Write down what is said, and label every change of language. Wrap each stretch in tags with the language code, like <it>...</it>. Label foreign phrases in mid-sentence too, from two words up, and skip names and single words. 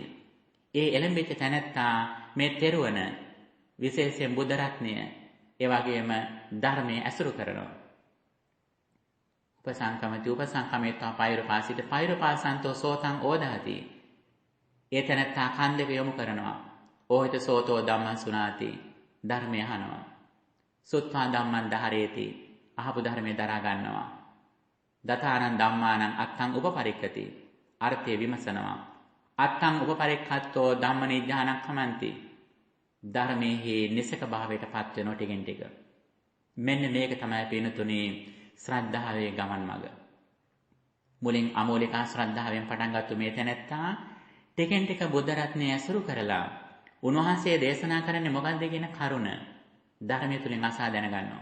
<si>ඒ එළඹෙච්ච තැනැත්තා මේ තෙරුවන, විශේෂයෙන් බුද්ධ රත්නය, ඒ වගේම ධර්මයේ ඇසුරු කරනවා.</si> <pi>උපසංකමති උපසංකමේත්වා පෛරුපාසිත පෛරුපාසන්තෝ සෝතං ඕදාති.</pi> <si>ඒ තැනැත්තා කන් දෙක යොමු කරනවා.</si> <pi>ඕහිත සෝතෝ ධම්මං සුනාති.</pi> <si>ධර්මය අහනවා.</si> <pi>සුත්වා ධම්මං ධාරේති.</pi> <si>අහපු ධර්මයේ දරා ගන්නවා.</si> <pi>දතානං ධම්මානං අත්තං උපපරික්කති.</pi> <si>අර්ථය විමසනවා.</si> <pi>අත්තං උපපරික්ඛත්තෝ ධම්මනිජ්ජානං කමන්ති.</pi> <si>ධර්මයේ නිසක භාවයට පත් වෙන ටිකෙන් ටික. මෙන්න මේක තමයි පිනතුනේ ශ්‍රද්ධාවේ ගමන් මඟ. මුලින් අමෝලිකා ශ්‍රද්ධාවෙන් පටන් ගත්ත මේ තැනැත්තා ටිකෙන් ටික බුද්ධ රත්නය ඇසුරු කරලා උන්වහන්සේ දේශනා කරන්නේ මොකක්ද කියන කරුණ ධර්මය තුලින් අසා දැනගන්නවා.</si>